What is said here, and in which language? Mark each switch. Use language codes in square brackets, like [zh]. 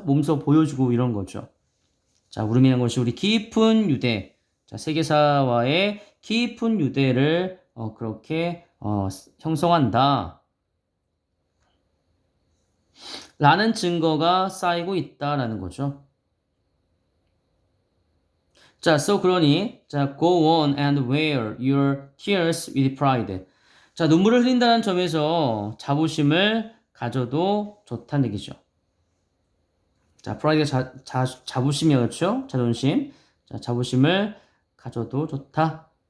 [ko] 몸소 보여주고 이런 거죠. 자, 울음이라는 것이 우리 깊은 유대, 자, 세계사와의 깊은 유대를 그렇게 형성한다. 라는 증거가 쌓이고 있다라는 거죠. 자, 그러니, 자, [en] go on and wear your tears with pride. [ko] 자, 눈물을 흘린다는 점에서 자부심을 가져도 좋다는 얘기죠. 자, pride가 자부심이었죠? 자존심. 자, 자부심을 가져도 좋다.